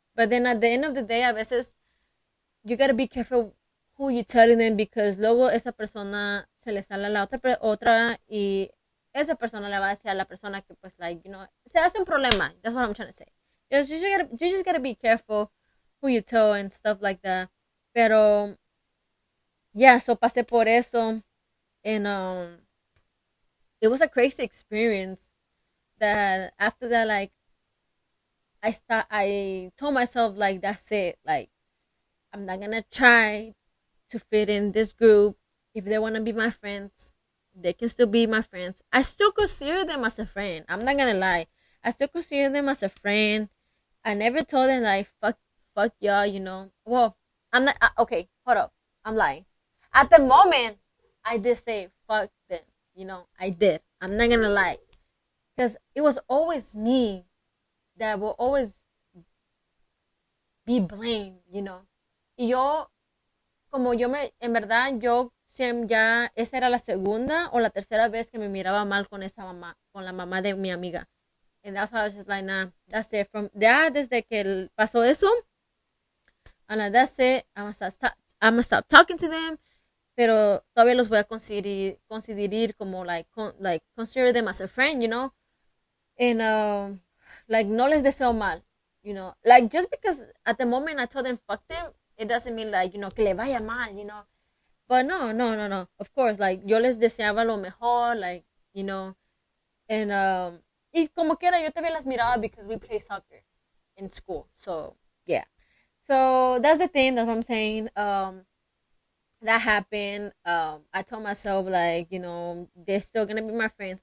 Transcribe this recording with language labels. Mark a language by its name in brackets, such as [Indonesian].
[English] But then at the end of the day, [Spanish] a veces [English] you gotta be careful who you telling them because [Spanish] luego esa persona se le sale a la otra y esa persona le va a decir a la persona que pues, like, se hace un problema. [English] That's what I'm trying to say. You just gotta be careful who you tell and stuff like that. [Spanish] Pero, yeah, so pasé por eso. [English] And, it was a crazy experience that after that, like, I told myself, like, that's it. Like, I'm not gonna try to fit in this group. If they want to be my friends, They can still be my friends. I still consider them as a friend. I'm not gonna lie. I still consider them as a friend. I never told them like fuck y'all. Well, I'm not. Okay, hold up. I'm lying. At the moment, I did say fuck them. I did. I'm not gonna lie, because it was always me that will always be blamed. [Spanish] Y yo, como en verdad, ya, esa era la segunda o la tercera vez que me miraba mal con esa mamá, con la mamá de mi amiga. [English] And that's how I was just like, nah, that's it. [Spanish] Ya desde que pasó eso, [English] and that's it. I'm gonna stop talking to them, [Spanish] pero todavía los voy a considerar como [English] like consider them as a friend, and like [Spanish] no les deseo mal, [English] like just because at the moment I told them fuck them, it doesn't mean like [Spanish] que le vaya mal, [English] but no, no, no, no. Of course, [Spanish] like yo les deseaba lo mejor, like and y como quiera yo también las miraba [English] because we play soccer in school, so yeah. So that's the thing. That's what I'm saying. That happened. I told myself like they're still gonna be my friends.